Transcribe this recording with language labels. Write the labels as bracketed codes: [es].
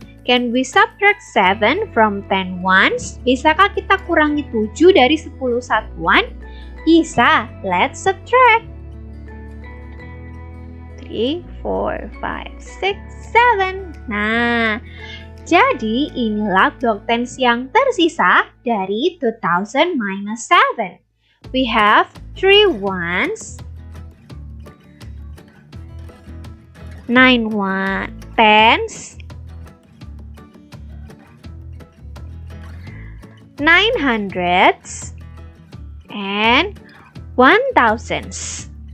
[en] Can we subtract 7 from 10 ones? [id] Bisakah kita kurangi 7 dari 10 satuan? Bisa. [en] Let's subtract. [id] 3, 4, 5, 6, 7. Nah, jadi inilah blok tens yang tersisa dari 2000 minus 7. [en] We have 3 ones, 9 tens, 9 hundreds, and 1000s.